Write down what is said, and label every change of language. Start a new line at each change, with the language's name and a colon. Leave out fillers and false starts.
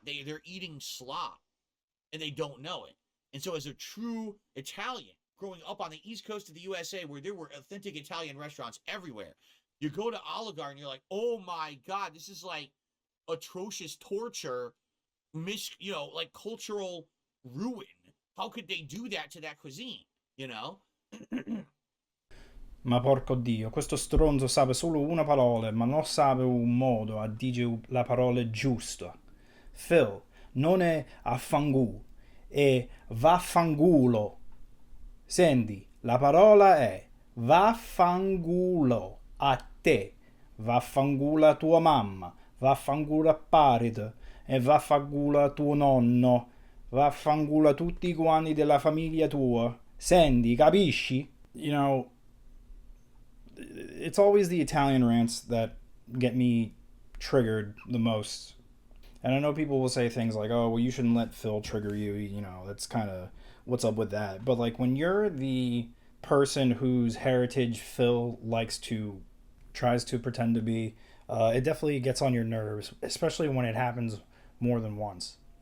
English: They're eating slop. And they don't know it. And so as a true Italian, growing up on the East Coast of the USA where there were authentic Italian restaurants everywhere, you go to Olive Garden and you're like, oh my God, this is like atrocious torture, you know, like cultural ruin. How could they do that to that cuisine, you know?
Italian: Ma porco Dio, questo stronzo sape solo una parola, ma non sape un modo a dire la parola giusta. Phil, non è affangu, è vaffangulo. Senti, la parola è vaffangulo a te, vaffangula tua mamma, vaffangula paride e vaffangula tuo nonno, vaffangula tutti quanti della famiglia tua. Senti, capisci?
English: You know, it's always the Italian rants that get me triggered the most. And I know people will say things like, oh, well, you shouldn't let Phil trigger you. You know, that's kind of what's up with that. But, like, when you're the person whose heritage Phil tries to pretend to be, it definitely gets on your nerves, especially when it happens more than once.